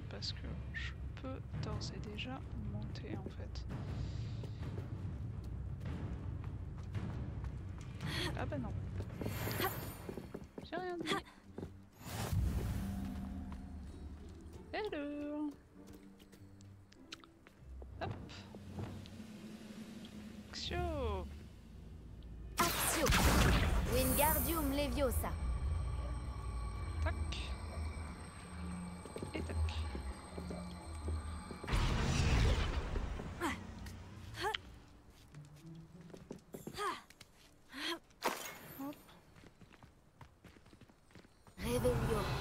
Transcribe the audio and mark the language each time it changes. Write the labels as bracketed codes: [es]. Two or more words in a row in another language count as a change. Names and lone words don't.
[fr] Parce que je peux d'ores et déjà monter en fait. Ah bah non. J'ai rien dit. Hello. Hop. Axio. Axio. Wingardium Leviosa. Tac. Et tac. Hop. Réveillon.